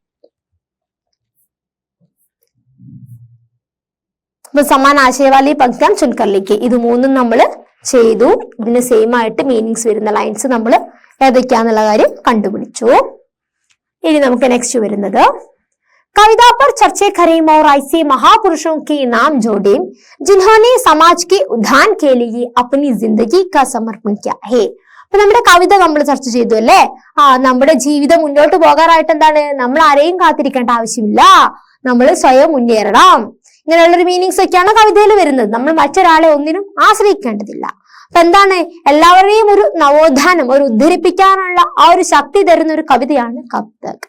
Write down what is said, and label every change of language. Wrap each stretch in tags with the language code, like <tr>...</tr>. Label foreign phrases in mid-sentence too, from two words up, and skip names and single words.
<hi>അപ്പൊ समान आशयवाली पंक्तियाँ चुनकर लिखिए.</hi> <ml>ഇത് 3ഉം നമ്മൾ ചെയ്തു. ഇതിന് സെയിം ആയിട്ട് മീനിങ്സ് വരുന്ന ലൈൻസ് നമ്മൾ ഏതൊക്കെയാന്നുള്ള കാര്യം കണ്ടുപിടിച്ചു. ഇനി നമുക്ക് നെക്സ്റ്റ് വരുന്നത്,</ml> <hi>कविता पर चर्चे करें और ऐसे महापुरुषों के नाम जोड़ें जिन्होंने समाज के उद्धार के लिए अपनी जिंदगी का समर्पण किया है.</hi> <ml>അപ്പൊ നമ്മുടെ കവിത നമ്മൾ ചർച്ച ചെയ്തു അല്ലേ? നമ്മുടെ ജീവിതം മുന്നോട്ട് പോകാനായിട്ട് എന്താണ്, നമ്മൾ ആരെയും കാത്തിരിക്കേണ്ട ആവശ്യമില്ല, നമ്മൾ സ്വയം മുന്നേറണം. ഇങ്ങനെയുള്ളൊരു മീനിങ്സ് ഒക്കെയാണ് കവിതയിൽ വരുന്നത്. നമ്മൾ മറ്റൊരാളെ ഒന്നിനും ആശ്രയിക്കേണ്ടതില്ല. അപ്പൊ എന്താണ്, എല്ലാവരെയും ഒരു നവോത്ഥാനം, ഒരു ഉദ്ധരിപ്പിക്കാനുള്ള ആ ഒരു ശക്തി തരുന്ന ഒരു കവിതയാണ് കബ് തക്.</ml>